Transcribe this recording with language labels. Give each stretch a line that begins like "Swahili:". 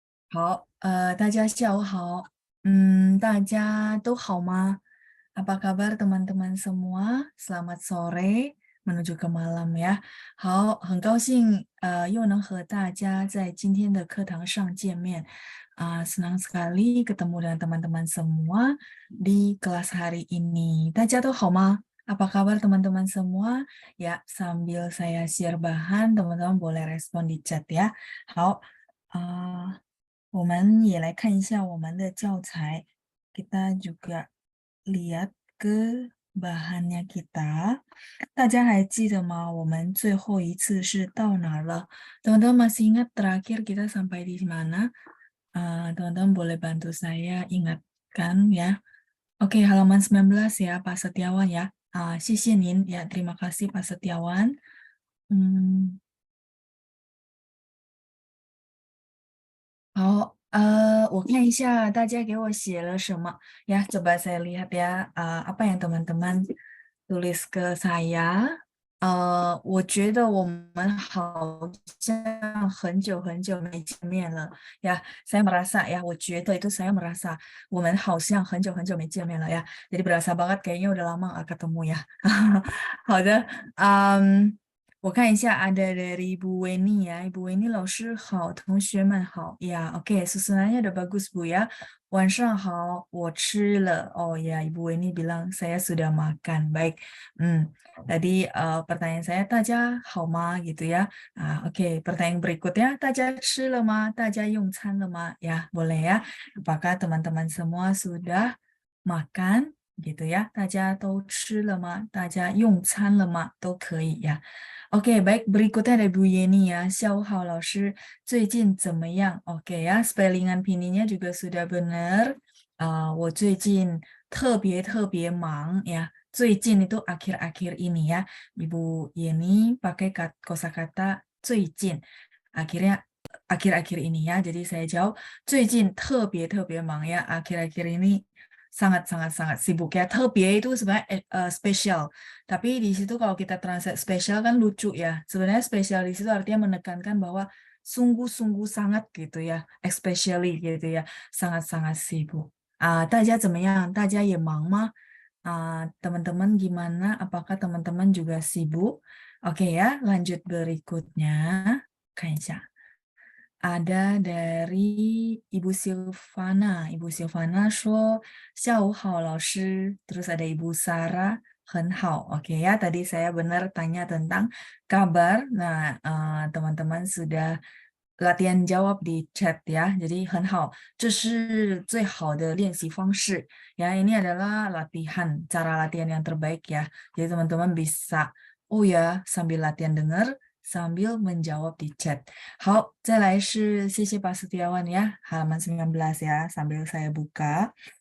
Chinese: 好，大家下午好，大家都好吗？
Indonesian: Apa kabar teman-teman semua? Selamat sore menuju ke malam ya。
Chinese: 好，很高兴又能和大家在今天的课堂上见面。
Indonesian: Senang sekali ketemu dengan teman-teman semua di kelas hari ini.
Chinese: 大家都好吗？
Indonesian: Apa kabar teman-teman semua? Ya, sambil saya share bahan, teman-teman boleh respon di chat ya。
Chinese: 好，我们也来看一下我们的教材。
Indonesian: Kita juga lihat ke bahannya kita。
Chinese: 大家还记得吗？我们最后一次是到哪儿了？
Indonesian: Teman-teman masih ingat terakhir kita sampai di mana? Teman-teman boleh bantu saya ingatkan ya. Oke, halaman 19 ya, Pak Setiawan ya.
Chinese: 谢谢您
Indonesian: ya, terima kasih Pak Setiawan.
Chinese: 好，我看一下大家给我写了什么ya.
Indonesian: Coba saya lihat ya, apa yang teman-teman tulis ke saya.
Chinese: 我觉得我们好像很久很久没见面了呀。
Indonesian: Saya merasa ya,
Chinese: 我觉得
Indonesian: itu saya merasa
Chinese: 我们好像很久很久没见面了呀。
Indonesian: Jadi berasa banget kayaknya udah lama nggak ketemu ya.
Chinese: 好的，我看一下
Indonesian: ada dari Ibu Weni ya.
Chinese: Ibu Weni 老师好，同学们好呀。
Indonesian: Oke, susunannya udah bagus Bu ya.
Chinese: 晚上好，我吃了。
Indonesian: Oh ya, Ibu Weni bilang saya sudah makan. Baik. Tadi pertanyaan saya,
Chinese: 大家好吗?
Indonesian: Gitu ya. Oke, pertanyaan berikutnya,
Chinese: 大家吃了吗？大家用餐了吗?
Indonesian: Ya, boleh ya. Apakah teman-teman semua sudah makan? Gitu ya.
Chinese: 大家都吃了吗？大家用餐了吗？都可以呀。
Indonesian: Oke, baik. Berikutnya ada Bu Yeni ya.
Chinese: 下午好，老师，最近怎么样？
Indonesian: Oke ya, spellingan pinyinya juga sudah benar.
Chinese: 我最近特别特别忙ya.
Indonesian: 最近 itu akhir-akhir ini ya. Ibu Yeni pakai kosakata 最近. Akhirnya akhir-akhir ini ya. Jadi saya jawab
Chinese: 最近特别特别忙
Indonesian: ya. Akhir-akhir ini sangat-sangat sibuk ya. 特别 itu sebenarnya spesial. Tapi di situ kalau kita translate spesial kan lucu ya. Sebenarnya spesial di situ artinya menekankan bahwa sungguh-sungguh sangat gitu ya. Especially gitu ya. Sangat-sangat sibuk.
Chinese: 大家怎么样？大家也忙吗？
Indonesian: teman-teman gimana? Apakah teman-teman juga sibuk? Oke ya, lanjut berikutnya.
Chinese: 看一下。
Indonesian: ada dari Ibu Silvana.
Chinese: Ibu Silvana 说下午好老师.
Indonesian: Terus ada Ibu Sarah
Chinese: 很好.
Indonesian: Oke ya, tadi saya benar tanya tentang kabar. Nah, teman-teman sudah latihan jawab di chat ya.
Chinese: Jadi 很好，这是最好的练习方式.
Indonesian: Ya, ini adalah latihan, cara latihan yang terbaik ya. Jadi teman-teman bisa, oh ya, sambil latihan dengar, sambil menjawab di chat.
Chinese: 好，再来是谢谢
Indonesian: Pak Setiawan ya, halaman 19 ya, sambil saya buka.